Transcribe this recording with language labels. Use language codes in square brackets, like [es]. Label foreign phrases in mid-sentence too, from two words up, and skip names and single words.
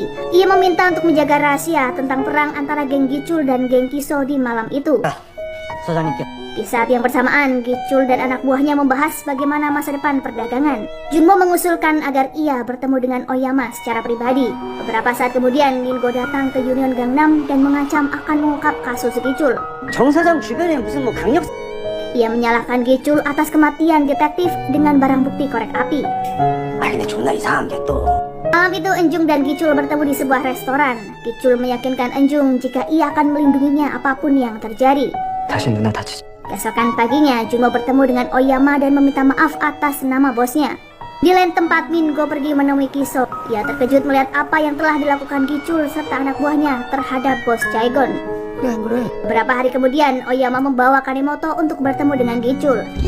[id] Ia meminta untuk menjaga rahasia tentang perang antara geng Gichul dan geng Kiso di malam itu. [ko] 소장님께 [id] Di saat yang bersamaan, Gichul dan anak buahnya membahas bagaimana masa depan perdagangan. Junmo mengusulkan agar ia bertemu dengan Oyama secara pribadi. Beberapa saat kemudian, Mingo datang ke Union Gangnam dan mengancam akan mengungkap kasus Gichul. [ko] 정 사장 주변에 무슨 뭐 강력 [id] Ia menyalahkan Gichul atas kematian detektif dengan barang bukti korek api. [ko] 근데 존나 이상한 게 또. [id] Malam itu Enjung dan Gichul bertemu di sebuah restoran. Gichul meyakinkan Enjung jika ia akan melindunginya apapun yang terjadi. [ko] 다시 누나 다치지. [id] Keesokan paginya, Junmo bertemu dengan Oyama dan meminta maaf atas nama bosnya. Di lain tempat, Mingo pergi menemui Kiso. Ia terkejut melihat apa yang telah dilakukan Gichul serta anak buahnya terhadap bos Chaigon. Beberapa hari kemudian, Oyama membawa Kanemoto untuk bertemu dengan Gichul.